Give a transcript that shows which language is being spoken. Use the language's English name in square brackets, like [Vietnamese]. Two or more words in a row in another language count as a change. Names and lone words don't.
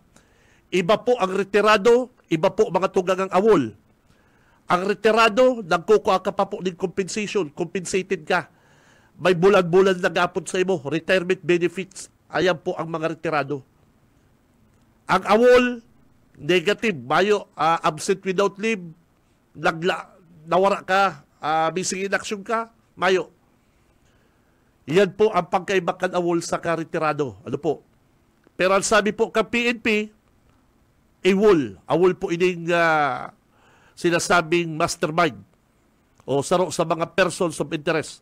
[Bikol] Iba po ang retirado, iba po mga tugang ang awol. Ang retirado, nagkukuha ka pa po ng compensation, compensated ka. May bulan-bulan na gapon sa imo, [English] retirement benefits, [Bikol] ayan po ang mga retirado. Ang awol, negative, mayo, [English] absent without leave, [Bikol] nawara ka, [English] missing in action [Bikol] ka, mayo. Yan po ang pagkaibakan awol sa karetirado. Ano po? Pero ang sabi po ka PNP, awol po ining sinasabing mastermind o saro sa mga [English] persons of interest.